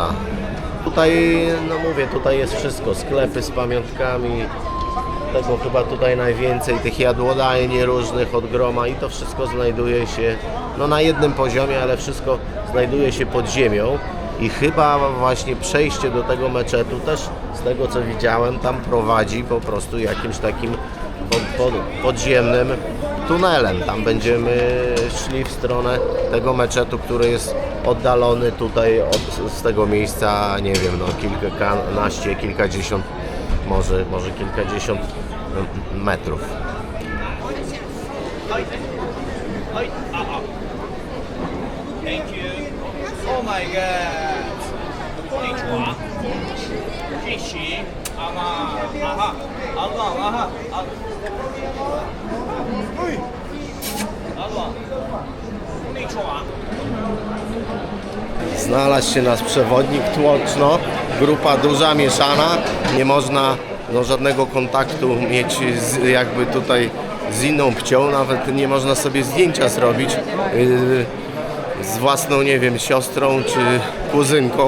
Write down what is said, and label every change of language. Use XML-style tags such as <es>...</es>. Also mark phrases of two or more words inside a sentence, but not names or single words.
<pl>Tutaj, no mówię, tutaj jest wszystko, sklepy z pamiątkami, tego chyba tutaj najwięcej, tych jadłodajni różnych od groma i to wszystko znajduje się no na jednym poziomie, ale wszystko znajduje się pod ziemią i chyba właśnie przejście do tego meczetu też z tego co widziałem tam prowadzi po prostu jakimś takim podziemnym tunelem. Tam będziemy szli w stronę tego meczetu, który jest oddalony tutaj z tego miejsca, nie wiem, no kilkanaście, kilkadziesiąt, może kilkadziesiąt metrów.</pl> <en>Thank you. Oh my god.</en> <ja>こんにちは。</ja> <zh>谢谢。aha. Allah, aha. Allah.</zh> <ja>こんにちは。</ja> <pl>Znalazł się nasz przewodnik tłoczno, grupa duża, mieszana, nie można żadnego kontaktu mieć jakby tutaj z inną płcią, nawet nie można sobie zdjęcia zrobić z własną, nie wiem, siostrą czy kuzynką.</pl>